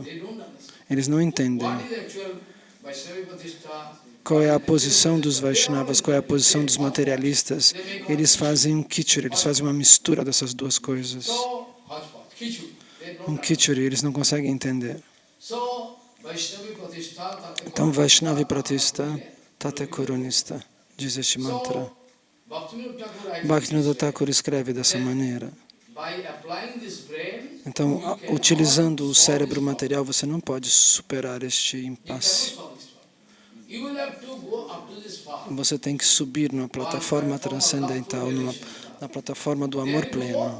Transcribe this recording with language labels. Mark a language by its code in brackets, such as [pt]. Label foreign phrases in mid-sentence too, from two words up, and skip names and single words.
[pt] Eles não entendem qual é a posição dos Vaishnavas, qual é a posição dos materialistas. Eles fazem um kichuri, eles fazem uma mistura dessas duas coisas. Um kichuri, eles não conseguem entender. Então, Vaishnava e Pratista, [bn] তাতে করো নিষ্ঠা, [pt] diz este mantra. Bhaktivinoda Thakur escreve dessa maneira. Então, utilizando o cérebro material, você não pode superar este impasse. Você tem que subir numa plataforma transcendental, na plataforma do amor pleno.